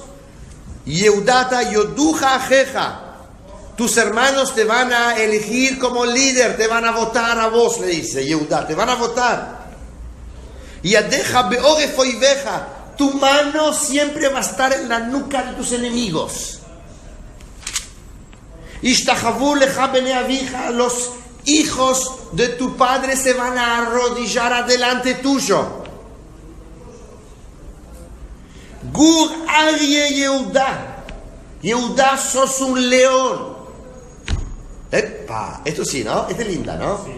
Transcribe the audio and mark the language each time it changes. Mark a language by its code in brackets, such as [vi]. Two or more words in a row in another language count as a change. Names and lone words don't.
[he] יהודה אתה יודוך אחיך. [es] Tus hermanos te van a elegir como líder, te van a votar a vos, le dice Yehudá, te van a votar. [he] ידך בערף איביך. [es] Tu mano siempre va a estar en la nuca de tus enemigos. [he] ישתחוו לך בני אביך. [es] Los hijos de tu padre se van a arrodillar adelante tuyo. [he] גור אריה יהודה. [es] Yehudá, sos un león. Epa, esto sí, ¿no? Esta es linda, ¿no? Sí.